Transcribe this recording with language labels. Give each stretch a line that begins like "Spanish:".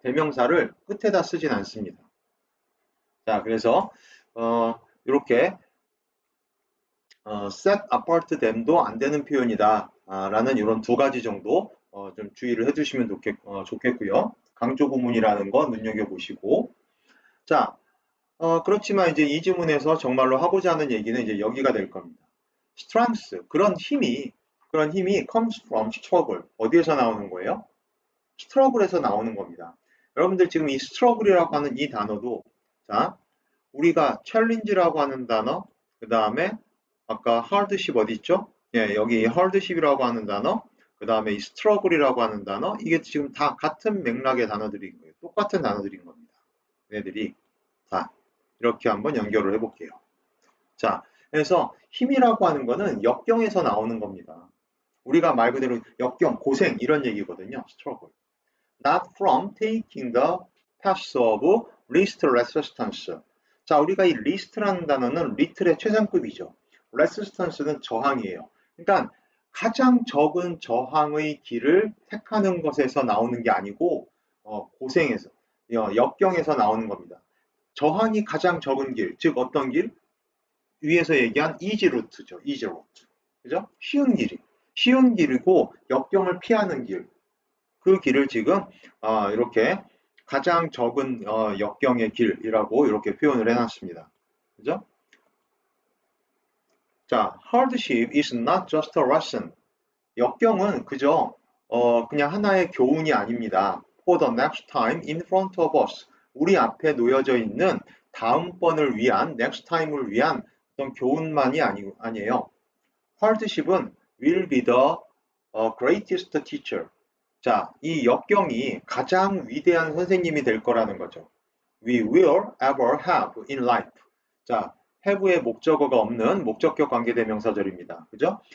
Korean: 대명사를 끝에다 쓰진 않습니다. 자, 그래서 이렇게 set apart them도 안 되는 표현이다 라는 이런 두 가지 정도 좀 주의를 해주시면 좋겠고요. 강조 구문이라는 거 눈여겨보시고 자, 그렇지만 이제 이 지문에서 정말로 하고자 하는 얘기는 이제 여기가 될 겁니다.
English: strength,
Korean: 그런 힘이
English: comes from struggle.
Korean: 어디에서 나오는 거예요? struggle에서 나오는 겁니다. 여러분들 지금 이 struggle이라고 하는 이 단어도, 자, 우리가 challenge라고 하는 단어, 그 다음에 아까 hardship 어디 있죠? 예, 여기 hardship이라고 하는 단어, 그 다음에 이 struggle이라고 하는 단어, 이게 지금 다 같은 맥락의 단어들인 거예요. 똑같은 단어들인 겁니다. 얘네들이 다. 이렇게 한번 연결을 해볼게요. 자, 그래서 힘이라고 하는 거는 역경에서 나오는 겁니다. 우리가 말 그대로 역경, 고생 이런 얘기거든요.
English: struggle. Not from taking the path of least resistance.
Korean: 자, 우리가 이 least라는 단어는 little의 최상급이죠. resistance는 저항이에요. 그러니까 가장 적은 저항의 길을 택하는 것에서 나오는 게 아니고 고생에서, 역경에서 나오는 겁니다. 저항이 가장 적은 길, 즉 어떤 길? 위에서 얘기한 easy route죠.
English: easy route.
Korean: 그죠? 쉬운 길이고 역경을 피하는 길. 그 길을 지금 이렇게 가장 적은 역경의 길이라고 이렇게 표현을 해놨습니다. 그죠?
English: 자, hardship is not just a lesson.
Korean: 역경은 그저 그냥 하나의 교훈이 아닙니다.
English: For the next time in front of us.
Korean: 우리 앞에 놓여져 있는 다음번을 위한, next time을 위한 어떤 교훈만이 아니에요. hardship은
English: will be the greatest teacher.
Korean: 자, 이 역경이 가장 위대한 선생님이 될 거라는 거죠.
English: We will ever have in life.
Korean: 자, have의 목적어가 없는 목적격 관계대명사절입니다. 그죠?